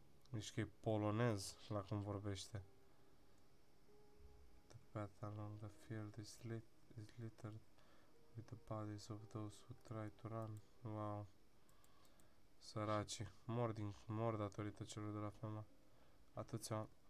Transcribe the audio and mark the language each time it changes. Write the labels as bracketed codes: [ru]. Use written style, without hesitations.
[ro] Zici că e polonez la cum vorbește. [en] The path along the field is littered with the bodies of those who try to run. [ro] Wow. Săraci. Mor datorită celor de la FEMA. Atâția.